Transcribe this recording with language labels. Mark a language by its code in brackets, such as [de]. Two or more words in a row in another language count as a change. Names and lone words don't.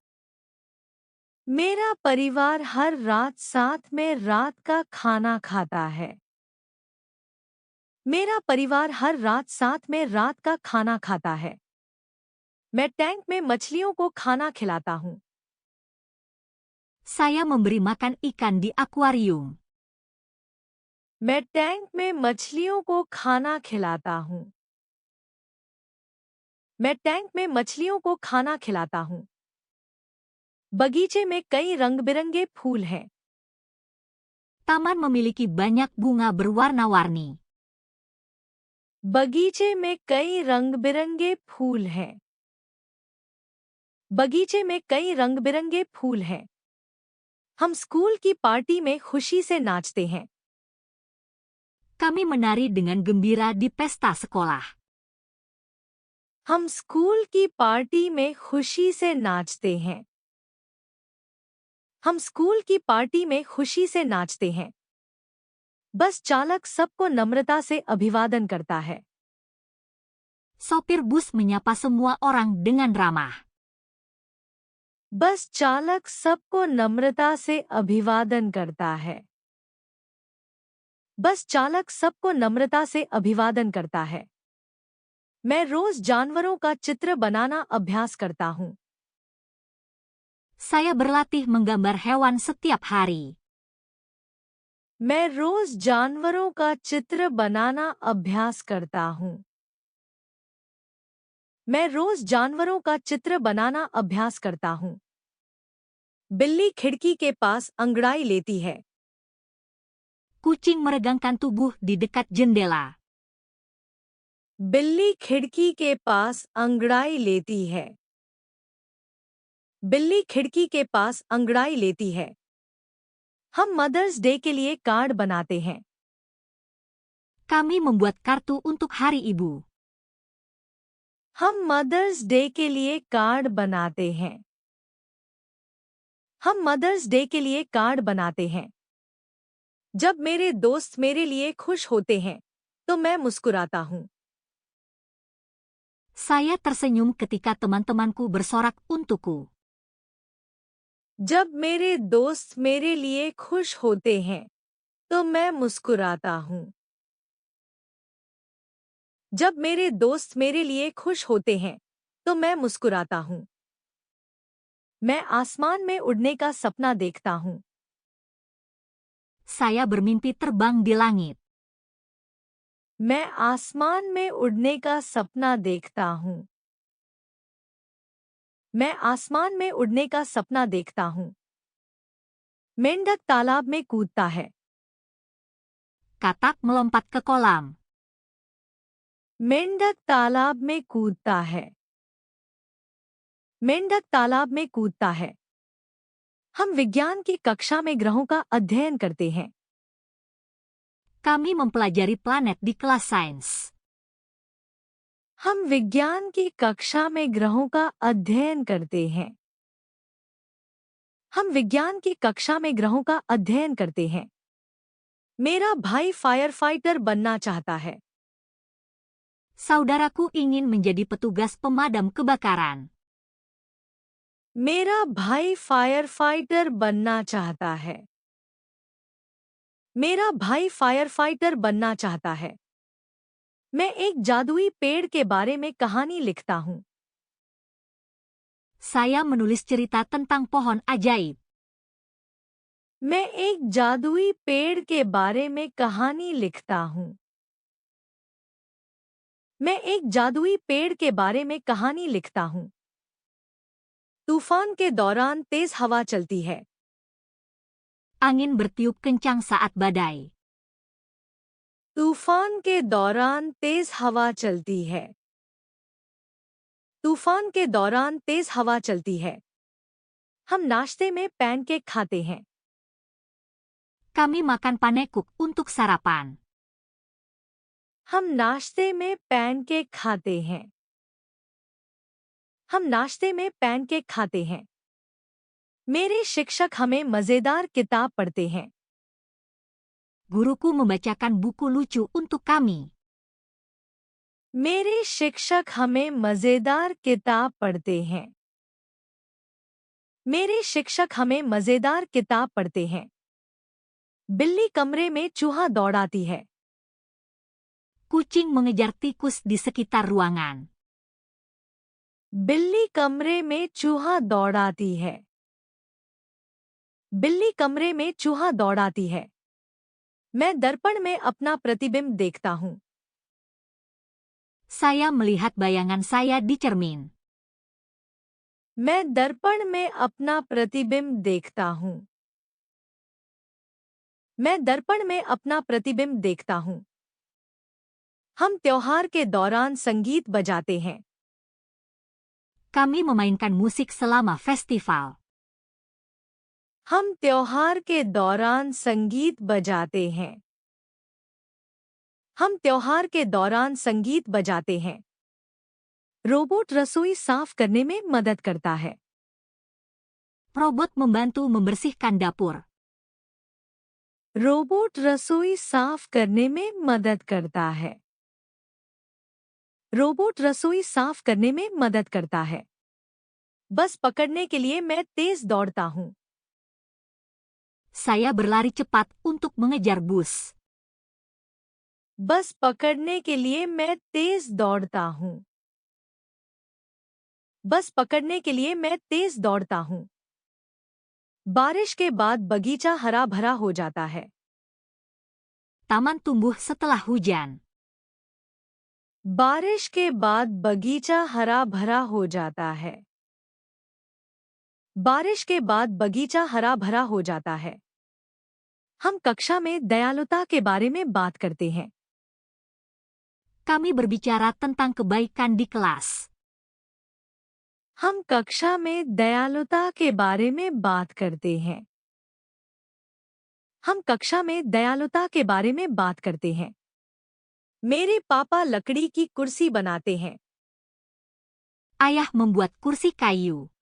[hi] मेरा परिवार हर रात साथ में रात का खाना खाता है। मेरा परिवार हर रात साथ में रात का खाना खाता है। मैं टैंक में मछलियों को खाना खिलाता हूँ। [id] Saya memberi makan ikan di akuarium. [hi] मैं टैंक में मछलियों को खाना खिलाता हूँ। मैं टैंक में मछलियों को खाना खिलाता हूँ। बगीचे में कई रंग-बिरंगे फूल हैं। [id] Taman memiliki banyak bunga berwarna-warni. [hi] बगीचे में कई रंग-बिरंगे फूल हैं। बगीचे में कई रंग-बिरंगे फूल हैं। हम स्कूल की पार्टी में खुशी से नाचते हैं। [id] Kami menari dengan gembira di pesta sekolah. [hi] हम स्कूल की पार्टी में खुशी से नाचते हैं। हम स्कूल की पार्टी में खुशी से नाचते हैं। बस चालक सबको नम्रता से अभिवादन करता है। [id] Sopir bus menyapa semua orang dengan ramah. [hi] बस चालक सबको नम्रता से अभिवादन करता है। बस चालक सबको नम्रता से अभिवादन करता है। मैं रोज जानवरों का चित्र बनाना अभ्यास करता हूँ। [id] Saya berlatih menggambar hewan setiap hari. [hi] मैं रोज जानवरों का चित्र बनाना अभ्यास करता हूँ। मैं रोज जानवरों का चित्र बनाना अभ्यास करता हूँ। बिल्ली खिड़की के पास अंगड़ाई लेती है। [id] Kucing meregangkan tubuh di dekat jendela. [hi] बिल्ली खिड़की के पास अंगड़ाई लेती है। बिल्ली खिड़की के पास अंगड़ाई लेती है। हम मदर्स डे के लिए कार्ड बनाते हैं। [id] Kami membuat kartu untuk Hari Ibu. [hi] हम मदर्स डे के लिए कार्ड बनाते हैं। हम मदर्स डे के लिए कार्ड बनाते हैं। जब मेरे दोस्त मेरे लिए खुश होते हैं तो मैं मुस्कुराता हूँ। [id] Saya tersenyum ketika teman-temanku bersorak untukku. [hi] जब मेरे दोस्त मेरे लिए खुश होते हैं तो मैं मुस्कुराता हूँ। जब मेरे दोस्त मेरे लिए खुश होते हैं तो मैं मुस्कुराता हूँ। मैं आसमान में उड़ने का सपना देखता हूँ। [id] Saya bermimpi terbang di langit. [hi] मैं आसमान में उड़ने का सपना देखता हूँ। मैं आसमान में उड़ने का सपना देखता हूँ। मेंढक तालाब में कूदता है। [id] Katak melompat ke kolam. [hi] मेंढक तालाब में कूदता है। मेंढक तालाब में कूदता है। हम विज्ञान की कक्षा में ग्रहों का अध्ययन करते हैं। [id] Kami mempelajari planet di kelas sains. [hi] हम विज्ञान की कक्षा में ग्रहों का अध्ययन करते हैं। हम विज्ञान की कक्षा में ग्रहों का अध्ययन करते हैं। मेरा भाई [en] fire fighter [hi] बनना चाहता है। [id] Saudaraku ingin menjadi petugas pemadam kebakaran. [hi] मेरा भाई [en] fire fighter [hi] बनना चाहता है। मेरा भाई [en] fire fighter [hi] बनना चाहता है। मैं एक जादुई पेड़ के बारे में कहानी लिखता हूँ। [id] Saya menulis cerita tentang pohon ajaib. [hi] मैं एक जादुई पेड़ के बारे में कहानी लिखता हूँ। मैं एक जादुई पेड़ के बारे में कहानी लिखता हूँ। तूफान के दौरान तेज हवा चलती है। [id] Angin bertiup kencang saat badai. [hi] तूफान के दौरान तेज हवा चलती है। तूफान के दौरान तेज हवा चलती है। हम नाश्ते में पैनकेक खाते हैं। [id] Kami makan panekuk untuk sarapan. [hi] हम नाश्ते में पैनकेक खाते हैं। हम नाश्ते में पैनकेक खाते हैं। मेरे शिक्षक हमें मजेदार किताब पढ़ते हैं। [id] Guruku membacakan buku lucu untuk kami. [hi] मेरे शिक्षक हमें मजेदार किताब पढ़ते हैं। मेरे शिक्षक हमें मजेदार किताब पढ़ते हैं। बिल्ली कमरे में चूहा दौड़ाती है। [id] Kucing mengejar tikus di sekitar ruangan. [hi] बिल्ली कमरे में चूहा दौड़ाती है। बिल्ली कमरे में चूहा दौड़ाती है। मैं दर्पण में अपना प्रतिबिंब देखता हूँ। [id] Saya melihat bayangan saya di cermin. [hi] मैं दर्पण में अपना प्रतिबिंब देखता हूँ। मैं दर्पण में अपना प्रतिबिंब देखता हूँ। हम त्योहार के दौरान संगीत बजाते हैं। [id] Kami memainkan musik selama festival. [hi] हम त्योहार के दौरान संगीत बजाते हैं। हम त्योहार के दौरान संगीत बजाते हैं। रोबोट रसोई साफ करने में मदद करता है। [id] Robot membantu membersihkan dapur. [hi] रोबोट रसोई साफ करने में मदद करता है। रोबोट रसोई साफ करने में मदद करता है। बस पकड़ने के लिए मैं तेज दौड़ता हूँ। [id] Saya berlari cepat untuk mengejar bus. [hi] बस पकड़ने के लिए मैं तेज दौड़ता हूँ। बस पकड़ने के लिए मैं तेज दौड़ता हूँ। बारिश के बाद बगीचा हरा भरा हो जाता है। [id] Taman tumbuh setelah hujan. [hi] बारिश के बाद बगीचा हरा भरा हो जाता है। बारिश के बाद बगीचा हरा भरा हो जाता है। हम कक्षा में दयालुता के बारे में बात करते हैं। [id] Kami berbicara tentang kebaikan di kelas. [hi] हम कक्षा में दयालुता के बारे में बात करते हैं। हम कक्षा में दयालुता के बारे में बात करते हैं। मेरे पापा लकड़ी की कुर्सी बनाते हैं। [id] Ayah membuat kursi kayu.